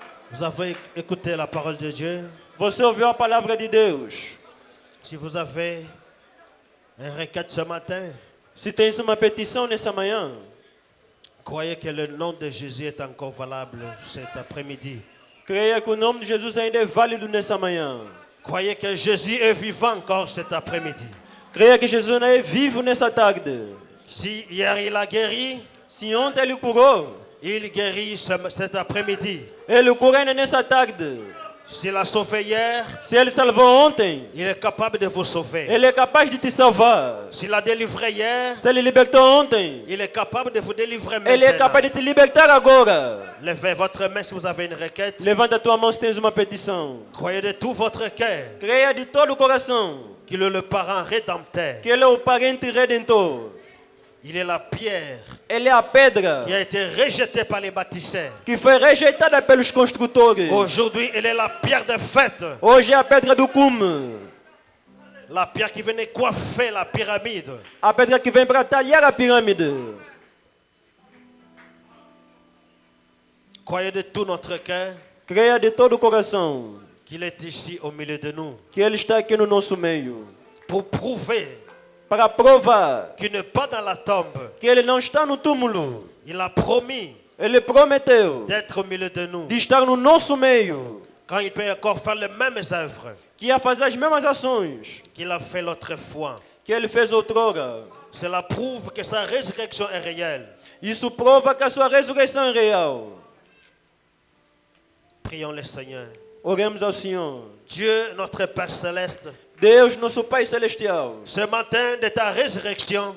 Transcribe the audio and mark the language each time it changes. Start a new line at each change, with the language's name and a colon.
French: vous avez écouté la parole de Dieu.
Portuguese: você ouviu a palavra de Deus.
French: Si vous avez une requête ce matin,
Portuguese: Se tens uma petição nessa manhã,
French: croyez que le nom de Jésus est encore valable cet après-midi.
Portuguese: creia que o nome de Jesus ainda é válido nessa manhã.
French: Croyez que Jésus est vivant encore cet après-midi.
Portuguese: Creia que Jesus ainda é vivo nessa tarde.
French: Si hier il a guéri,
Portuguese: Se ontem Ele curou,
French: il guérit cet après-midi.
Portuguese: Ele cura ainda nessa tarde.
French: S'il a sauvé hier,
Portuguese: Se Ele salvou ontem,
French: il est capable de vous sauver.
Portuguese: Ele é capaz de te salvar.
French: S'il a délivré hier,
Portuguese: Se Ele libertou ontem,
French: il est capable de vous délivrer
Portuguese: Ele é
French: maintenant.
Portuguese: capaz de te libertar agora.
French: Levez votre main si vous avez une requête.
Portuguese: Levanta a tua mão se tens uma petição.
French: Croyez de tout votre cœur
Portuguese: Creia de todo o coração
French: qu'il est le parent rédempteur.
Portuguese: que Ele é o parente redentor.
French: Il est la pierre
Portuguese: Ele é a pedra
French: qui a été rejetée par les bâtisseurs.
Portuguese: que foi rejeitada pelos construtores.
French: Aujourd'hui, elle est la pierre de fête.
Portuguese: Hoje é a pedra do cume.
French: La pierre qui venait coiffer la pyramide.
Portuguese: A pedra que vem para talhar a pirâmide.
French: Croyez de tout notre cœur
Portuguese: Creia de todo o coração
French: qu'il est ici au milieu de nous
Portuguese: que Ele está aqui no nosso meio.
French: pour prouver
Portuguese: Para provar
French: qu'il n'est pas dans la tombe.
Portuguese: que Ele não está no túmulo.
French: Il a promis
Portuguese: Ele prometeu
French: d'être au milieu de nous.
Portuguese: de estar no nosso meio.
French: Quand il peut encore faire les mêmes œuvres
Portuguese: Que ia fazer as mesmas ações
French: qu'il a fait l'autre fois.
Portuguese: que Ele fez outrora.
French: Cela prouve que sa résurrection est réelle.
Portuguese: Isso prova que a sua ressurreição é real.
French: Prions le Seigneur.
Portuguese: Oremos ao Senhor.
French: Dieu, notre Père Céleste,
Portuguese: Deus, nosso Pai Celestial,
French: ce matin de ta résurrection,